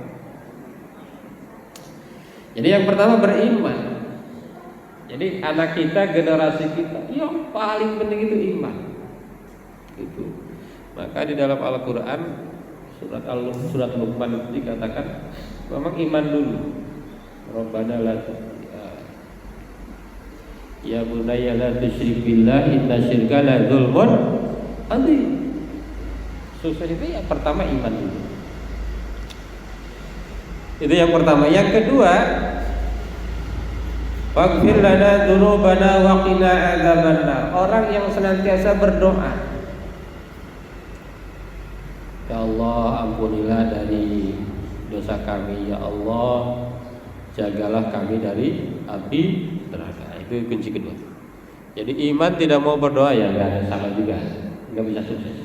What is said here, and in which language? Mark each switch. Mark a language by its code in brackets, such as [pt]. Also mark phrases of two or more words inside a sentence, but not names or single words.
[id] Jadi yang pertama beriman. Jadi anak kita, generasi kita, yang paling penting itu iman. Itu. Maka di dalam Al-Quran surat Luqman dikatakan memang iman dulu. [ar] ربنا لا يا بني لا تشرك بالله إن الشرك لظلم عظيم. [id] Sukses itu yang pertama iman dulu. Itu yang pertama. Yang kedua, [ar] فاغفر لنا ذنوبنا وقنا عذاب النار. [id] Orang yang senantiasa berdoa, [ar] يا الله [id] ampunilah dari dosa kami, [ar] يا الله [id] jagalah kami dari api neraka. Itu kunci kedua. Jadi iman tidak mau berdoa ya nggak ada, sama juga, nggak bisa sukses.